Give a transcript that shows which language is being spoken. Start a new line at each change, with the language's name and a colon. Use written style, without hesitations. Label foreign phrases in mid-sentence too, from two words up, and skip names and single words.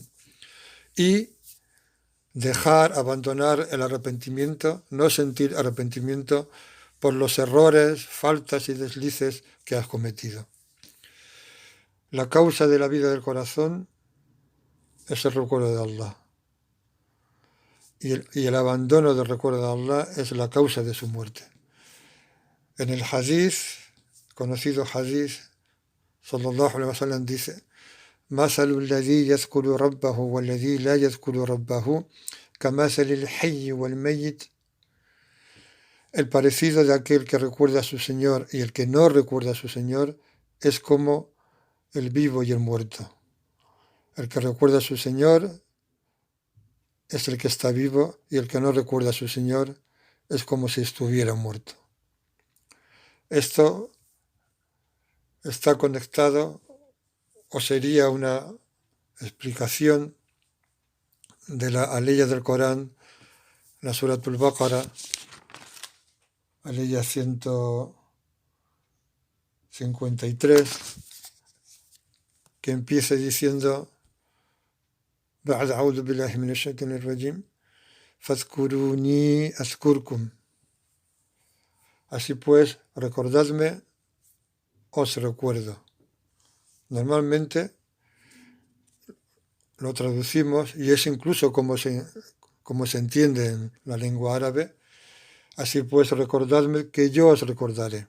Spanish: Y abandonar el arrepentimiento, no sentir arrepentimiento por los errores, faltas y deslices que has cometido. La causa de la vida del corazón es el recuerdo de Allah. Y el abandono del recuerdo de Allah es la causa de su muerte. En el hadith, conocido hadith,
Arabic: صلى الله عليه وسلم dice: مثل الذي يذكر ربه والذي لا يذكر ربه كمثل الحي والميت.
Spanish: El parecido de aquel que recuerda a su Señor y el que no recuerda a su Señor es como el vivo y el muerto. El que recuerda a su Señor es el que está vivo y el que no recuerda a su Señor es como si estuviera muerto. Esto está conectado, o sería una explicación de la aleya del Corán, la Suratul Baqara, aleya 153, que empieza diciendo:
Arabic: بعد أعوذ بالله من الشيطان الرجيم فاذكروني أذكركم.
Spanish: Así pues, recordadme, os recuerdo. Normalmente lo traducimos, y es incluso como se entiende en la lengua árabe: así pues, recordadme que yo os recordaré.